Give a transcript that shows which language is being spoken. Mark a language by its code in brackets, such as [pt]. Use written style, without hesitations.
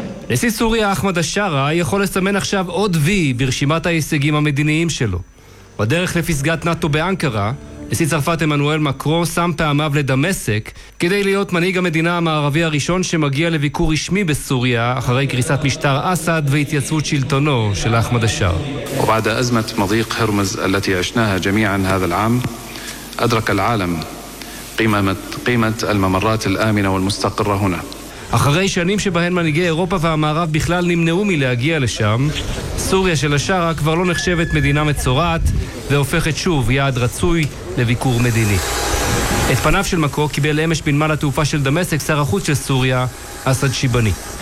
[he] נשיא סוריה אחמד השארה יכול לסמן עכשיו עוד וי ברשימת ההישגים המדיניים שלו. בדרך לפסגת נאטו באנקרה, נשיא צרפת אמנואל מקרון שם פעמיו לדמשק כדי להיות מנהיג המדינה המערבי הראשון שמגיע לביקור רשמי בסוריה אחרי קריסת משטר אסד והתייצבות שלטונו של אחמד השאר. [ar] وبعد ازمه مضيق هرمز التي عشناها جميعا هذا العام ادرك العالم قيمه الممرات الامنه والمستقره هنا. [he] אחרי שנים שבהן מנהיגי אירופה והמערב בכלל נמנעו מלהגיע לשם, סוריה של השארה כבר לא נחשבת מדינה מצורעת והופכת שוב יעד רצוי לביקור מדיני. את פניו של מקרון קיבל אמש בנמל התעופה של דמשק שר החוץ של סוריה, אסד שיבני.